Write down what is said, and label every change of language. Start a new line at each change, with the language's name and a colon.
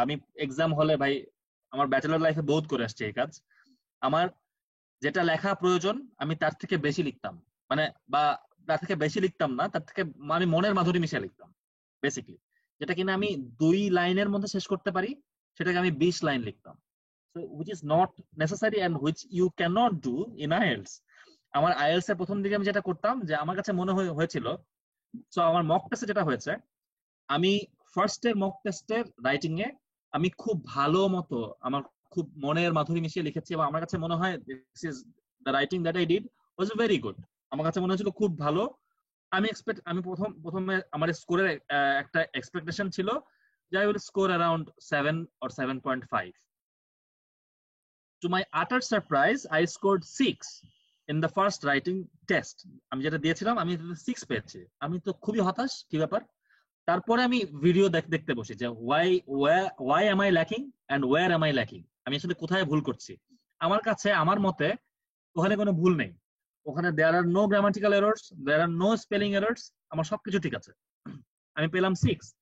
Bangla: আমি এক্সাম হলে ভাই, আমার ব্যাচেলর লাইফে বহুত করে আসছে এই কাজ, আমার যেটা লেখা প্রয়োজন আমি তার থেকে বেশি লিখতাম, মানে বা তার থেকে বেশি লিখতাম না, তার থেকে আমি মনের মাধুরী মিশিয়ে লিখতাম বেসিক্যালি। যেটা কিনা আমি 2 লাইনের মধ্যে শেষ করতে পারি, সেটাকে আমি 20 লাইন লিখতাম।
English: So which is not necessary and which you cannot do in IELTS.
Bangla: আমার IELTS এর প্রথম দিকে আমি যেটা করতাম, যে আমার কাছে মনে হয়েছিল, সো আমার মক টেস্টে যেটা হয়েছে, আমি ফার্স্টের মক টেস্টের রাইটিং এ আমি খুব ভালো মতো আমার খুব মনের মাধুরী মিশিয়ে লিখেছি, এবং আমার কাছে মনে হয়
English: This is the writing that I did was very good.
Bangla: আমার কাছে মনে হয়েছিল খুব ভালো। আমি প্রথমে আমার স্কোরের একটা এক্সপেকটেশন ছিল যে
English: I will score around 7 or 7.5. To my utter surprise, I scored 6 in the first writing test.
Bangla: আমি যেটা দিয়েছিলাম আমি 6 পেয়েছি। আমি তো খুবই হতাশ, কি ব্যাপার। তারপরে আমি ভিডিও দেখতে বসি যে
English: why am I lacking
Bangla: and where am I lacking, আমি আসলে কোথায় ভুল করছি। আমার কাছে, আমার মতে ওখানে কোনো ভুল নেই, ওখানে
English: there are no grammatical errors, there are no spelling errors,
Bangla: আমার সবকিছু ঠিক আছে। আমি পেলাম 6।